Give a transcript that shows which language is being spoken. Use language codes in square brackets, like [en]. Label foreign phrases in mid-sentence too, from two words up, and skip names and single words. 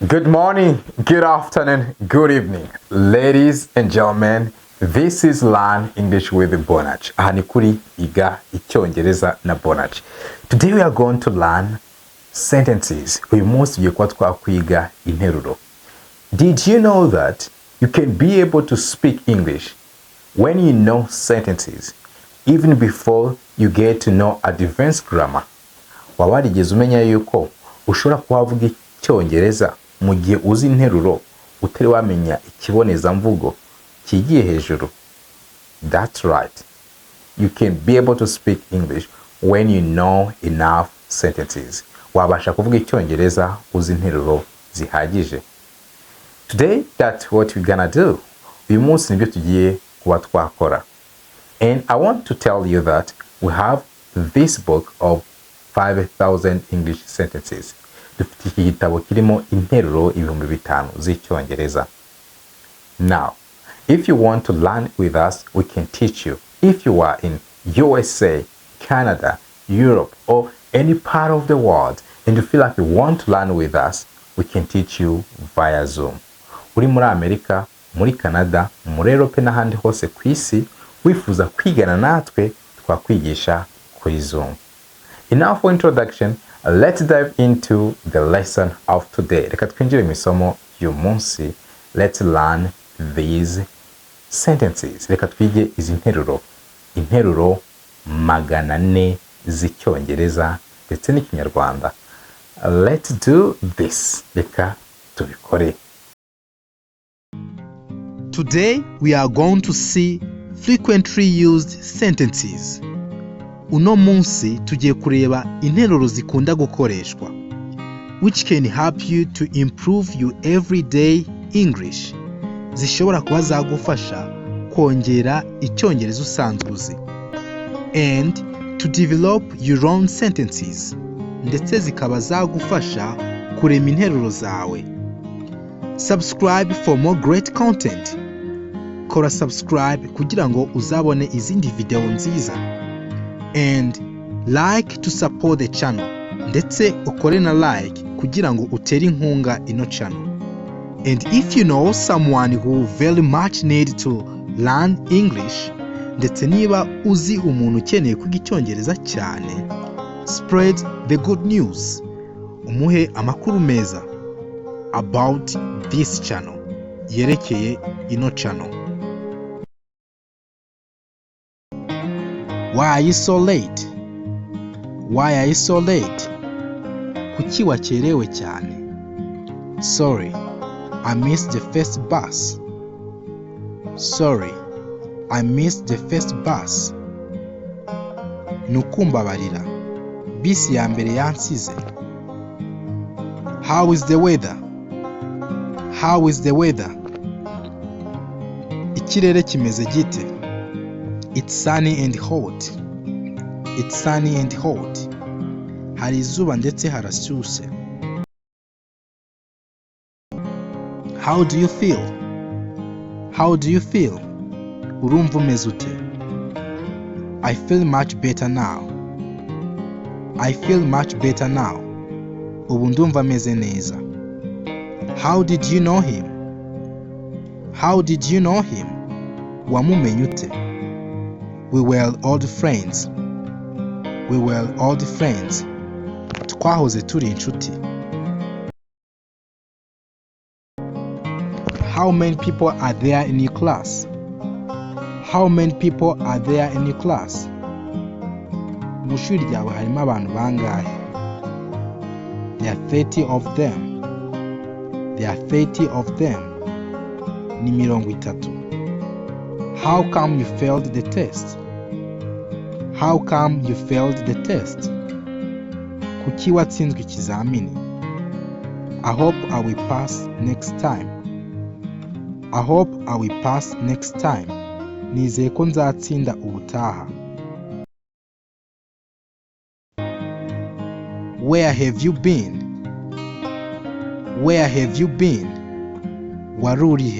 [en] Good morning, good afternoon, good evening, ladies and gentlemen. This is Learn English with Bonach. [rw] Aha ni kuri Kwiga Icyongereza na Bonach. [en] Today we are going to learn sentences. [rw] Uyu munsi tugiye kuba twakwiga interuro. [en] Did you know that you can be able to speak English when you know sentences, even before you get to know advanced grammar? [rw] Waba warigeze umenya yuko ushobora kuvuga Icyongereza mu gihe uzi interuro utari wamenya ikibonezamvugo kigiye hejuru? [en] That's right. You can be able to speak English when you know enough sentences. [rw] Wabasha kuvuga Icyongereza uzi interuro zihagije. [en] Today, that's what we're gonna do. [rw] Uyu munsi nibyo tugiye kuba twakora. [en] And I want to tell you that we have this book of 5,000 English sentences. [rw] Dufite iki gitabo kirimo interuro 5,000 z'Icyongereza. [en] Now, if you want to learn with us, we can teach you. If you are in USA, Canada, Europe, or any part of the world, and you feel like you want to learn with us, we can teach you via Zoom. [rw] Uri muri Amerika, muri Canada, muri Europe n'ahandi hose ku isi, wifuza kwigana natwe, twakwigisha kuri Zoom. [en] Enough for introduction. Let's dive into the lesson of today. [rw] Reka twinjire mu isomo y'uyu munsi. [en] Let's learn these sentences. [rw] Reka twige izi interuro. Interuro 400 z'Icyongereza ndetse n'Ikinyarwanda. [en] Let's do this. [rw] Reka tubikore. [en] Today we are going to see frequently used sentences. [rw] Uno munsi tugiye kureba interuro zikunda gukoreshwa, [en] which can help you to improve your everyday English. [rw] Zishobora kuba zagufasha kongera Icyongereza usanzwe uzi, [en] and to develop your own sentences. [rw] Ndetse zikaba zagufasha kurema interuro zawe. [en] Subscribe for more great content. [rw] Kora subscribe kugira ngo uzabone izindi video nziza. [en] And like to support the channel. [rw] Ndetse ukore na like kugira ngo utere inkunga ino channel. [en] And if you know someone who very much need to learn English, [rw] ndetse niba uzi umuntu ukeneye kwiga Icyongereza cyane, [en] spread the good news. [rw] Umuhe amakuru meza [en] about this channel, [rw] yerekeye ino channel. [en] Why are you so late? Why are you so late? [rw] Kuki wakerewe cyane? [en] Sorry, I missed the first bus. Sorry, I missed the first bus. [rw] Nukumbabarira, bisi ya mbere yansize. [en] How is the weather? How is the weather? [rw] Ikirere kimeze gite? [en] It's sunny and hot. It's sunny and hot. [rw] Hari izuba ndetse harashyushye. [en] How do you feel? How do you feel? [rw] Urumva umeze ute? [en] I feel much better now. I feel much better now. [rw] Ubu ndumva meze neza. [en] How did you know him? How did you know him? [rw] Wamumenye ute? [en] We were old friends. We were old friends. [rw] Twahoze turi inshuti. [en] How many people are there in your class? How many people are there in your class? [rw] Mu ishuri ryawe harimo abantu bangahe? [en] There are 30 of them. There are 30 of them. Ni 30. How come you failed the test? How come you failed the test? [rw] Kuki watsinzwe ikizamini? [en] I hope I will pass next time. I hope I will pass next time. [rw] Nizeye ko nzatsinda ubutaha. [en] Where have you been? Where have you been? [rw] Wari urihe?